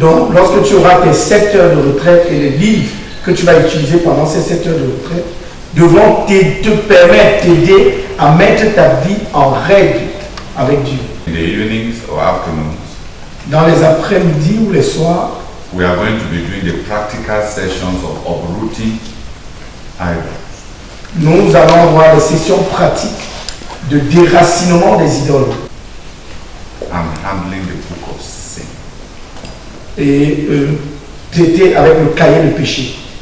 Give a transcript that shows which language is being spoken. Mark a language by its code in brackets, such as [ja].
[fr] Donc, lorsque tu auras tes 7 heures de retraite et les livres que tu vas utiliser pendant ces 7 heures de retraite devront te permettre, t'aider à mettre ta vie en règle avec Dieu. [en] In the evenings or afternoons, [fr] dans les après-midi ou les soirs, [en] we are going to be doing the practical sessions of uprooting idols. [fr] Nous allons avoir des sessions pratiques de déracinement des idoles. [en] And handling the book of sin. [fr] Et traiter avec le cahier de péché.